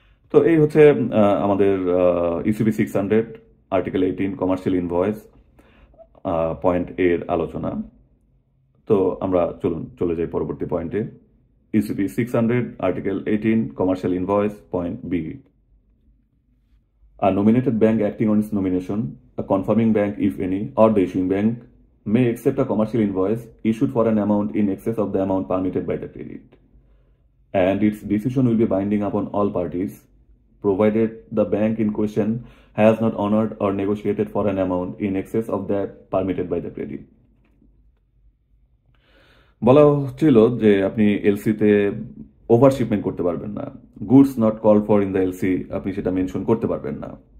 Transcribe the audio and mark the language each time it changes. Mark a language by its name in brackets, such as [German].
[Bangla] তো এই হচ্ছে আমাদের UCP 600 article 18 commercial invoice point এর আলোচনা। তো আমরা চলে যাই পরবর্তী পয়েন্টে, UCP 600 article 18 commercial invoice point B. [English] A nominated bank acting on its nomination, a confirming bank if any, or the issuing bank may accept a commercial invoice issued for an amount in excess of the amount permitted by the credit, and its decision will be binding upon all parties provided the bank in question has not honored or negotiated for an amount in excess of that permitted by the credit. [Bangla] বলা হচ্ছিল যে আপনি এলসিতে over shipment করতে পারবেন না, [English] goods not call for in the LC [Bangla] আপনি সেটা mention করতে পারবেন না।